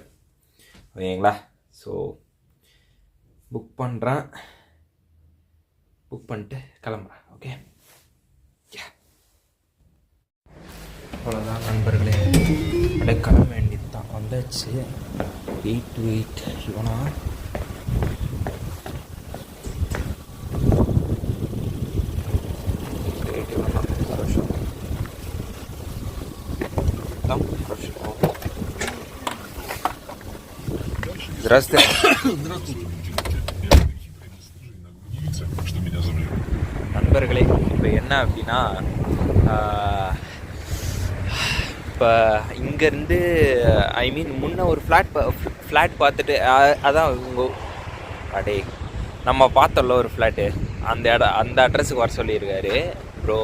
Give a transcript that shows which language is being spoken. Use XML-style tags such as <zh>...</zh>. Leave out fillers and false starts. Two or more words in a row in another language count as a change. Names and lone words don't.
<ta>ஓகேங்களா? ஸோ புக் பண்ணுறேன். புக் பண்ணிட்டு கிளம்புறேன். ஓகே, அவ்வளோதான் நண்பர்களே. அப்படியே கிளம்ப வேண்டியது தான். வந்தாச்சு 8 to 8 இவனா.</ta> <ru>Здравствуйте. Здравствуйте. Что меня зовут?</ru> <ta>நண்பர்களே, இப்போ என்ன அப்படின்னா இப்போ இங்கேருந்து முன்ன ஒரு ஃப்ளாட் பார்த்துட்டு அதான் உங்கள் அடே நம்ம பார்த்தோம்ல ஒரு ஃப்ளாட்டு, அந்த அட்ரஸுக்கு வர சொல்லியிருக்காரு ப்ரோ.</ta>